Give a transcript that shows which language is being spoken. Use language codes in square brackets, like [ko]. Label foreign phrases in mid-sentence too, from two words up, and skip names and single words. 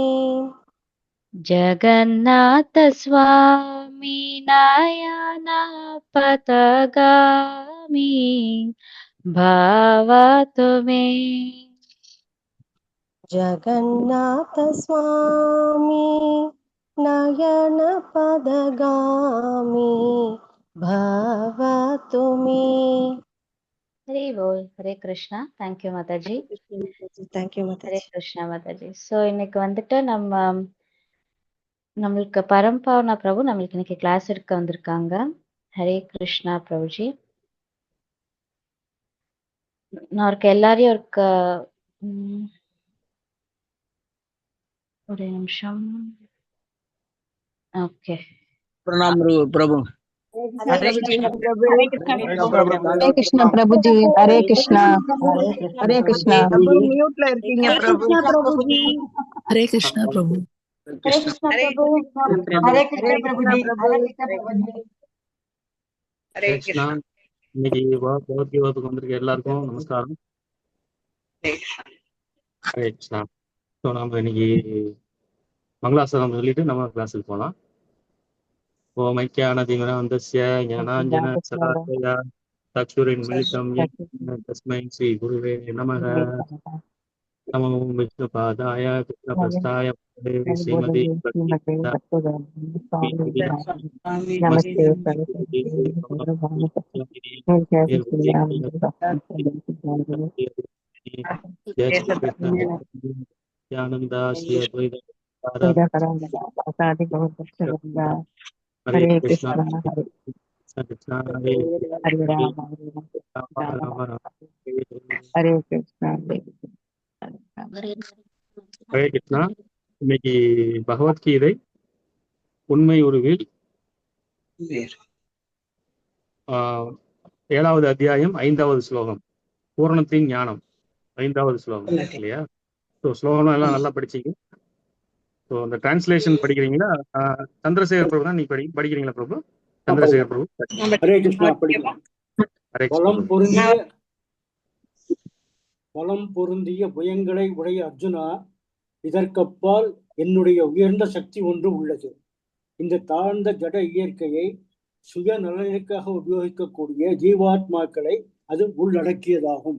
[sa] जगन्नाथस्वामी नयन पथगामी भवतु मे जगन्नाथ स्वामी नयन पदगामी भवतु मे [hi] हरे बोल हरे कृष्णा [en] thank you [hi] माताजी [en] thank you [hi] हरे माताजी [ta] கிருஷ்ணா மாதாஜி ஸோ இன்னைக்கு வந்துட்டு நம்மளுக்கு பரம்பாவனா பிரபு நம்மளுக்கு இன்னைக்கு கிளாஸ் எடுக்க வந்திருக்காங்க ஹரே கிருஷ்ணா பிரபுஜி நான் இருக்க எல்லாரையும் ஒரு நிமிஷம் ஓகே [hi] प्रणाम प्रभु हरे कृष्ण प्रभु हरे कृष्णा प्रभु जी हरे कृष्णा हरे कृष्णा [ta] प्रभु म्यूट ல இருக்கீங்க प्रभु [hi] हरे कृष्णा प्रभु हरे कृष्ण प्रभु हरे कृष्ण प्रभु जी हरे कृष्ण प्रभु जी हरे [ta] கிருஷ்ணா இன்னைக்கு பகவத்கீதை வகுப்புக்கு வந்திருக்க எல்லாருக்கும் நமஸ்காரம். ஹரே கிருஷ்ணா. ஸோ நம்ம இன்னைக்கு மங்களாசனம் சொல்லிட்டு நம்ம கிளாஸுக்கு போகலாம். [sa] ओम् अज्ञानतिमिरान्धस्य ज्ञानाञ्जन शलाकया चक्षुरुन् मीलितं येन तस्मै श्री गुरवे नमः. नमो विष्णुपादाय कृष्णप्रेष्ठाय भूतले श्रीमते [hi] नमस्ते जय श्री कृष्ण नित्यानंद श्री अद्वैत हरे कृष्ण हरे कृष्ण हरे हरे राम हरे कृष्ण हरे कृष्णा. [ta] இன்னைக்கு பகவத்கீதை உண்மை உருவில் 7வது அத்தியாயம் 5வது ஸ்லோகம் பூரணத்தின் ஞானம் 5வது ஸ்லோகம் இல்லையா? ஸோ ஸ்லோகம் எல்லாம் நல்லா படிச்சீங்க. ஸோ அந்த டிரான்ஸ்லேஷன் படிக்கிறீங்களா? சந்திரசேகர் பிரபு தான் நீ படிக்கிறீங்களா பிரபு? சந்திரசேகர் பிரபு. हरे कृष्णा படிக்கலாம். ஹரே கிருஷ்ணா. பலம் பொருந்திய புயங்களை உடைய அர்ஜுனா, இதற்கப்பால் என்னுடைய உயர்ந்த சக்தி ஒன்று உள்ளது. இந்த தாழ்ந்த ஜட இயற்கையை சுய நலனுக்காக உபயோகிக்கக்கூடிய ஜீவாத்மாக்களை அது உள்ளடக்கியதாகும்.